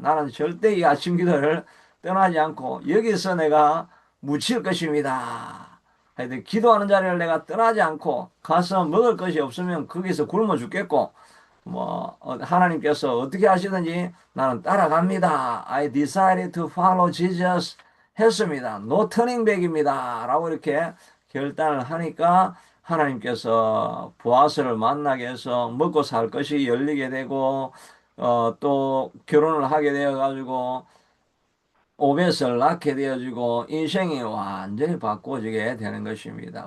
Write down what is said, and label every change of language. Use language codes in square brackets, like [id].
[ko] 나는 절대 이 아침 기도를 떠나지 않고 여기서 내가 묻힐 것입니다. 하여튼 기도하는 자리를 내가 떠나지 않고 가서 먹을 것이 없으면 거기서 굶어 죽겠고 뭐 하나님께서 어떻게 하시든지 나는 따라갑니다. [en] I decided to follow Jesus [ko] 했습니다. [en] No turning back입니다. [ko] 라고 이렇게 결단을 하니까 하나님께서 보아스를 만나게 해서 먹고 살 것이 열리게 되고 또 결혼을 하게 되어 가지고 오벳을 낳게 되어지고 인생이 완전히 바꿔지게 되는 것입니다.